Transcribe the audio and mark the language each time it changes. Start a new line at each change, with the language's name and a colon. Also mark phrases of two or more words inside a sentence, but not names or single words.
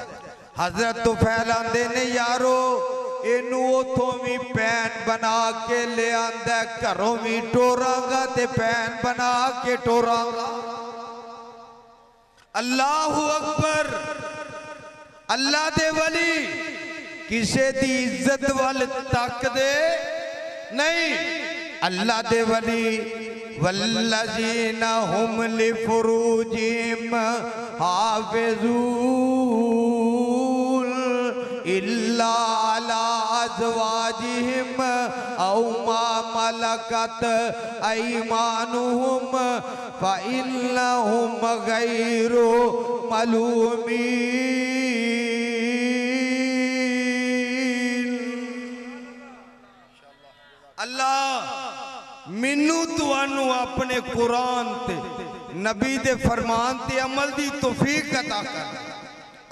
Punjabi: حضرت طفیل آندے نے یارو اینوں اوتھوں بھی بھین بنا کے لے آندا، گھروں بھی ٹورانگا تے بھین بنا کے ٹورانگا.
Arabic: الله أكبر.
Punjabi: اللہ دے ولی کسے دی عزت وال تک دے نہیں. اللہ دے ولی
Arabic: والذين هم لفروجهم حافظون إلا على أزواجهم أو ما ملكت أيمانهم فإنهم غير ملومين.
Punjabi: اللہ مینوں تہانوں اپنے قرآن تے نبی دے فرمان تے عمل دی توفیق عطا کر.